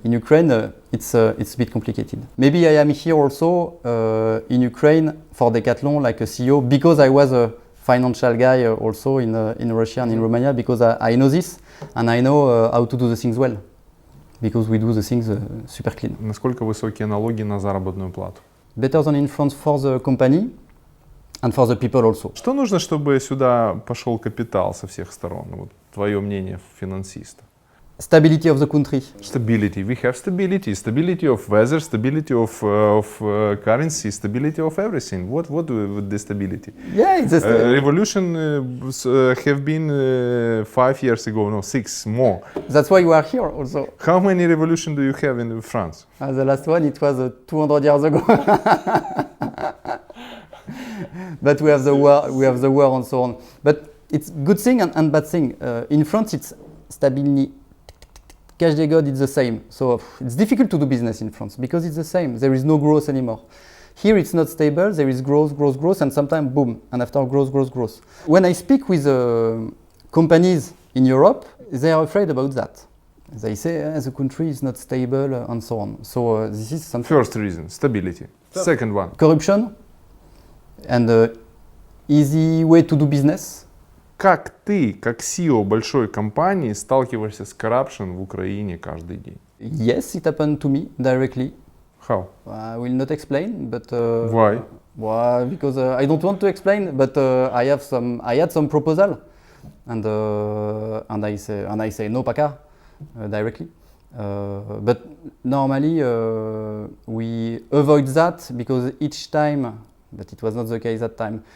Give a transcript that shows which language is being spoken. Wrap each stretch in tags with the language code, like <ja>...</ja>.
<en>In Ukraine, it's a bit complicated. Maybe I am here also in Ukraine for Decathlon, like a CEO, because I was a financial guy also in Russia and in Romania, because I know this and I know how to do the things well, because we do the things super clean.</en> <ru>Насколько высокие налоги на заработную плату?</ru> <en>Better than in France for the company and for the people also.</en> <ru>Что нужно, чтобы сюда пошел капитал со всех сторон? Вот твое мнение финансиста.</ru> <en>Stability of the country. Stability. We have stability. Stability of weather, stability of currency, stability of everything. What with the stability? Yeah, it's Revolution have been 5 years ago, no, 6 more. That's why you are here also. How many revolution do you have in France? The last one, it was 200 years ago. But we have the war and so on. But it's good thing and bad thing. In France, it's stability. Cash day God, it's the same. So it's difficult to do business in France because it's the same. There is no growth anymore. Here it's not stable. There is growth, and sometimes boom, and after growth. When I speak with companies in Europe, they are afraid about that. They say the country is not stable and so on. So this is something. First reason, stability. Second one. Corruption and easy way to do business.</en> <ru>Как ты, как CEO большой компании, сталкиваешься с corruption в Украине каждый день?</ru> <en>Yes, it happened to me directly. How? I will not explain, but Why? Well, because I don't want to explain, but I had some proposal, and I say no, Paca, directly. But normally we avoid that because each time, but it was not the case that time.</en>